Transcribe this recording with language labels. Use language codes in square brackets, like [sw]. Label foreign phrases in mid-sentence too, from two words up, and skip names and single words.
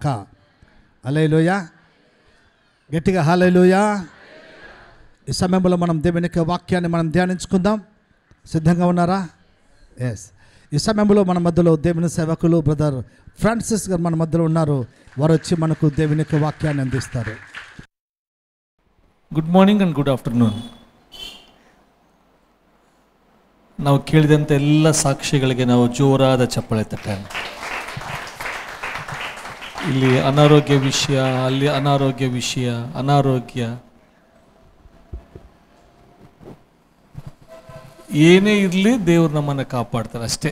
[te] హల్లెలూయా. గట్టిగా హల్లెలూయా. ఈ సమయంలో మనం దేవుని యొక్క వాక్యాన్ని మనం ధ్యానించుకుందాం. సిద్ధంగా ఉన్నారా? ఎస్. ఈ సమయంలో మన మధ్యలో దేవుని సేవకులు బ్రదర్ ఫ్రాన్సిస్ గారు మన మధ్యలో ఉన్నారు. వారు వచ్చి మనకు దేవుని యొక్క వాక్యాన్ని అందిస్తారు. [en] Good morning and good afternoon. [kn] ನಾವು ಕೇಳಿದಂಥ ಎಲ್ಲ ಸಾಕ್ಷಿಗಳಿಗೆ ನಾವು ಜೋರಾದ ಚಪ್ಪಾಳೆ ತಟ್ಟೋಣ. ಇಲ್ಲಿ ಅನಾರೋಗ್ಯ ವಿಷಯ, ಅಲ್ಲಿ ಅನಾರೋಗ್ಯ ವಿಷಯ, ಅನಾರೋಗ್ಯ ಏನೇ ಇರಲಿ ದೇವರು ನಮ್ಮನ್ನು ಕಾಪಾಡ್ತಾರೆ ಅಷ್ಟೇ.